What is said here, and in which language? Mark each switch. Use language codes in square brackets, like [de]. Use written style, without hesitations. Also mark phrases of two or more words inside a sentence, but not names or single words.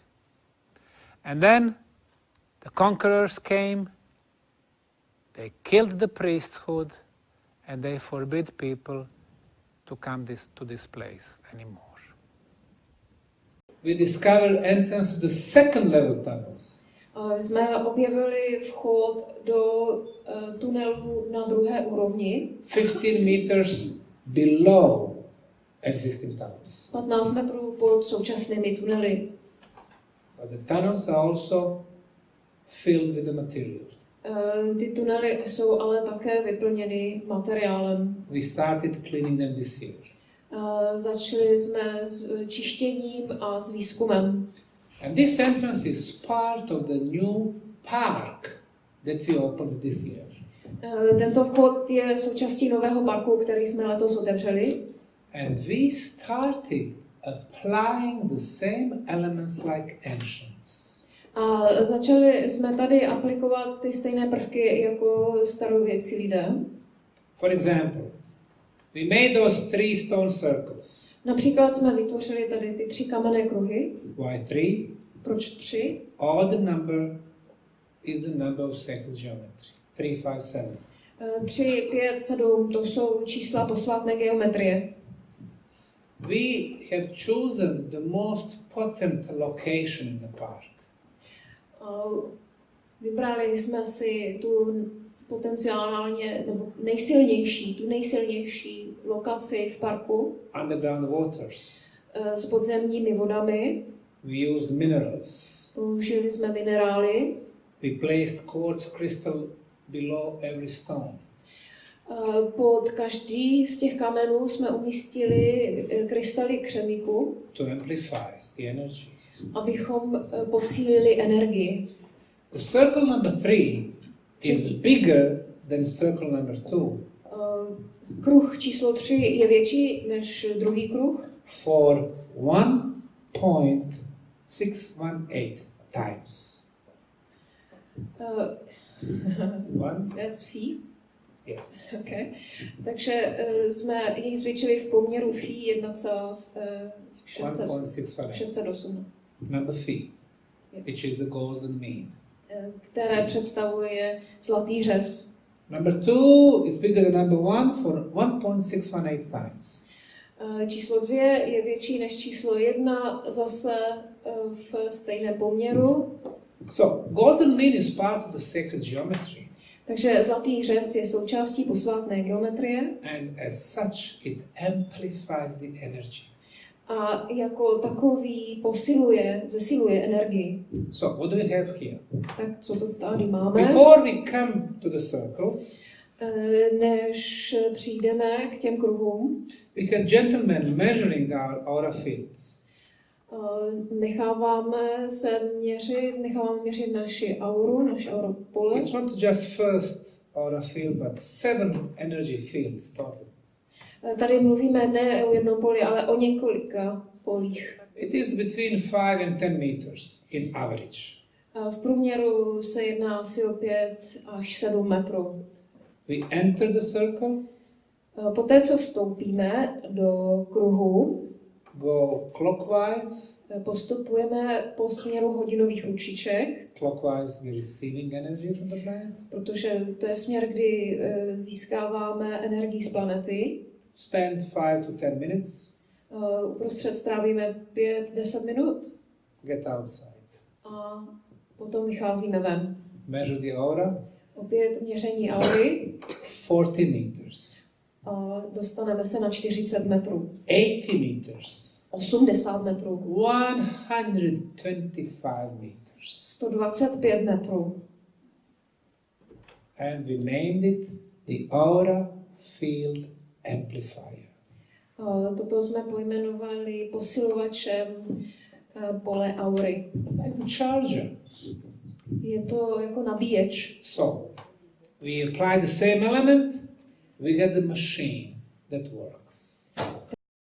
[en] And then the conquerors came, they killed the priesthood, and they forbid people to come to this place anymore. We discovered entrance to the second level tunnels. [cs] Jsme objevili vchod do tunelu na druhé úrovni. [en] 15 meters below existing tunnels. [cs] 15 metrů pod současnými tunely. [en] But the tunnels are also filled with the material. [cs] Ty tunely jsou ale také vyplněny materiálem. [en] We started cleaning them this year. [cs] Začali jsme s čištěním a s výzkumem. [en] And this entrance is part of the new park that we opened this year. [cs] Tento vchod je součástí nového parku, který jsme letos otevřeli. [en] And we started applying the same elements like ancients. [cs] A začali jsme tady aplikovat ty stejné prvky jako starověcí lidé. [en] For example, we made those 3 stone circles. [cs] Například jsme vytvořili tady ty 3 kamenné kruhy. [en] Why 3? [cs] Proč 3? [en] Odd number is the number of sacred geometry. 3, 5, 7. [cs] 3, 5, 7, to jsou čísla posvátné geometrie. [en] We have chosen the most potent location in the park. [cs] Vybrali jsme si tu potenciálně nebo nejsilnější lokaci v parku. [en] Underground waters. [cs] S podzemními vodami. [en] We used minerals. [cs] Použili jsme minerály. [en] We placed quartz crystal below every stone. [cs] Pod každý z těch kamenů jsme umístili krystaly křemíku. [en] To amplify the energy. [cs] Abychom posílili energii. [en] The circle number 3 is bigger than circle number 2. [cs] Kruh číslo 3 je větší než druhý kruh. [en] For 1.618 times. That's phi. Yes. Okay. [cs] Takže jsme jej zvětšili v poměru phi 1,608. [en] Number phi, which is the golden mean. [cs] Které představuje zlatý řez. [en] Number 2 is bigger than number 1 for 1.618 times. [cs] Číslo 2 je větší než číslo 1 zase v stejném poměru. [en] So, golden mean is part of the sacred geometry. [cs] Takže zlatý řez je součástí posvátné geometrie. [en] And as such, it amplifies the energy. [cs] A jako takový zesiluje energii. [en] So, what do we have here? [cs] Tak co to tady máme? [en] Before we come to the circles, [cs] než přijdeme k těm kruhům, [en] we had gentlemen measuring our aura fields. [cs] necháváme měřit naši auru pole. [en] It's not just first aura field, but 7 energy fields total. [cs] Tady mluvíme ne o jednom poli, ale o několika polích. [en] It is between 5 and 10 meters in average. [cs] V průměru se jedná asi o 5 až 7 metrů. [en] We enter the circle. [cs] Poté, co vstoupíme do kruhu, [en] go clockwise. [cs] Postupujeme po směru hodinových ručiček. [en] Clockwise, we're receiving energy from the planet. [cs] Protože to je směr, kdy získáváme energii z planety. [en] Spend 5 to 10 minutes. [cs] Uprostřed strávíme 5-10 minut. [en] Get outside. [cs] A potom vycházíme ven. [en] Measure the aura. [cs] Opět měření aury. [en] 40 meters. [cs] A dostaneme se na 40 metrů. [en] 80 meters. [cs] 80 metrů. [en] 125 meters. [cs] 125 metrů. [en] And we named it the aura field amplifier. [cs] Toto jsme pojmenovali posilovačem pole aury. [en] Like the charger. [cs] Je to jako nabíječ. [en] So, we apply the same element, we get the machine that works.